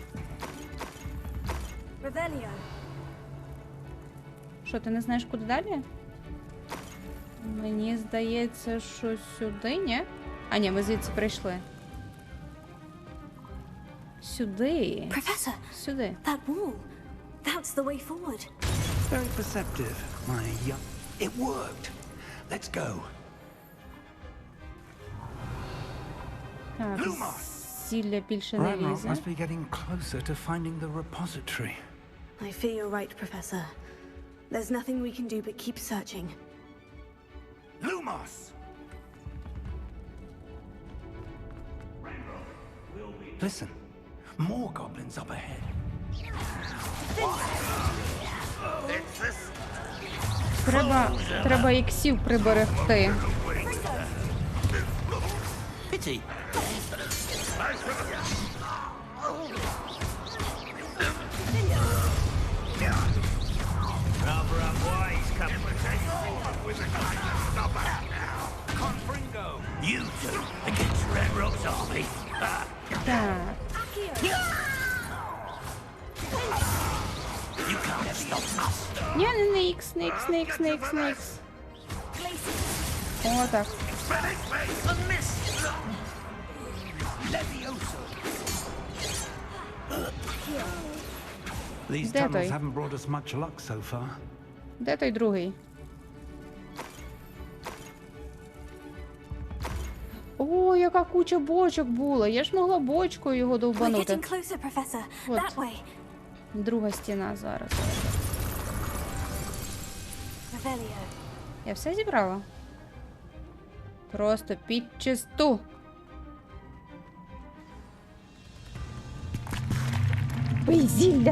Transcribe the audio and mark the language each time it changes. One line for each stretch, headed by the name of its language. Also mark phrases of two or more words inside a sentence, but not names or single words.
English: Revelio.
Ukrainian: Що, ти не знаєш, куди далі? Мені здається, що сюди, ні? А, ні, ми звідси прийшли. Сюди.
English: Professor.
Ukrainian: Сюди.
English: That wall. That's the way forward. Very perceptive, my young... It worked. Let's go.
Ukrainian: Так, зілля більше не
English: Ranrock
Ukrainian: лізе.
English: must be getting closer to finding the repository. I fear you're right, Professor. There's nothing we can do but keep searching. Lumos! Listen, more goblins up ahead.
Ukrainian: Треба іксів приберегти.
English: Pity. Rather unwise, Stop out now. Confringo. You two against Renrock's army.
Ukrainian: Так.
English: You can't stop us.
Ukrainian: Ні, не ікс, не ікс, не ікс, не ікс, не ікс. О, так.
English: These
Ukrainian: Де
English: tunnels
Ukrainian: той?
English: haven't brought us much luck so far.
Ukrainian: Де той другий? О, яка куча бочок була. Я ж могла бочкою його
English: We're
Ukrainian: довбанути.
English: getting closer, Professor.
Ukrainian: От.
English: That way.
Ukrainian: Друга стіна зараз.
English: Revelio.
Ukrainian: Я все зібрала? Просто підчисту. Пий зілля.